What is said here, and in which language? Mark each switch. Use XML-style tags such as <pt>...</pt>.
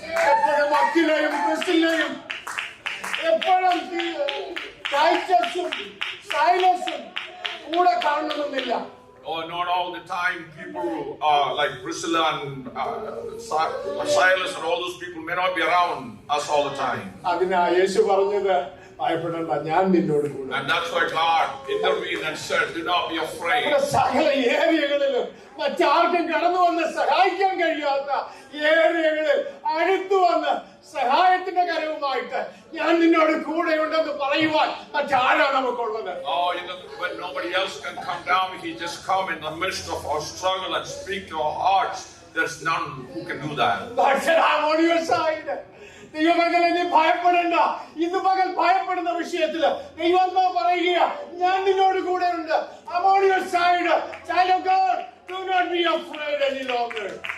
<ml>എപ്പോഴും അഖിലയും ക്രിസ്റ്റിനെയും എപ്പോഴും ടൈറ്റസും സൈലസും കൂടെ കാണണമെന്നില്ല.</ml> <en>Oh, not all the time. People like Priscilla and Silas and all those people may not be around us all the time.</en> <ml>അതിനാ യേശു പറഞ്ഞത്, ഭയപ്പെടേണ്ട, ഞാൻ നിന്നോട് കൂടെ.</ml> <en>And that's why God intervened and said, do not be afraid.</en> <ml>സകല ഏരിയകളിലും മറ്റാർക്കും കടന്നു വന്ന് സഹായിക്കാൻ കഴിയാത്ത ഏരിയകളിൽ അടുത്തു വന്ന് സഹായത്തിന്റെ കരവുമായിട്ട് ഞാൻ നിന്നോട് കൂടെയുണ്ടെന്ന് പറയുവാൻ മറ്റാരാണ് നമുക്കുള്ളത്?</ml> <en>Oh, when nobody else can come down, he just come in the midst of our struggle and speak to our hearts. There's none who can do that. God said, I'm on your side.</en> <ml>ദൈവമകളെ, നീ ഭയപ്പെടേണ്ട. ഇന്ന് പകൽ ഭയപ്പെടുന്ന വിഷയത്തില് ദൈവാത്മാ പറയുക, ഞാൻ നിന്നോട് കൂടെയുണ്ട്.</ml> <en>I'm on your side. Child of God, do not be afraid any longer.</en>